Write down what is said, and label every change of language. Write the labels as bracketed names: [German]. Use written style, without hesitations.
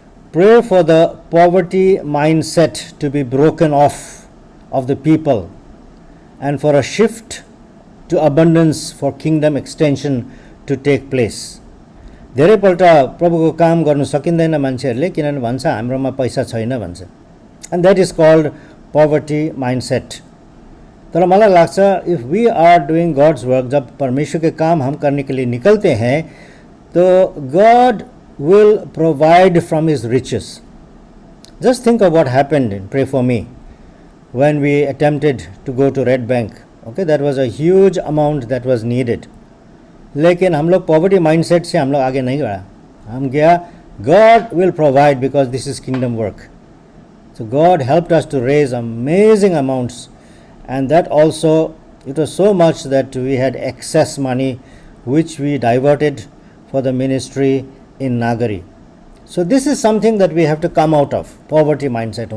[English] pray for the poverty mindset to be broken off of the people and for a shift to abundance for kingdom extension to take place. [Nepali] धेरैपल्ट प्रभुको काम गर्नु सकिँदैन मान्छेहरूले, किनभने भन्छ हाम्रोमा पैसा छैन भन्छ, [English] And that is called poverty mindset. [Nepali] तर मलाई लाग्छ [English] if we are doing God's work, [Hindi] जब परमेश्वर के काम हम करने के लिए निकलते हैं तो [English] God will provide from his riches. Just think of what happened in pray for me when we attempted to go to Red Bank. Okay, that was a huge amount that was needed. [Hindi] लेकिन हम लोग poverty mindset से हम लोग आगे नहीं गया. हम गया [English] God will provide because this is kingdom work. So God helped us to raise amazing amounts, and that also it was so much that we had excess money which we diverted for the ministry in Nagari. So this is something that we have to come out of, poverty mindset.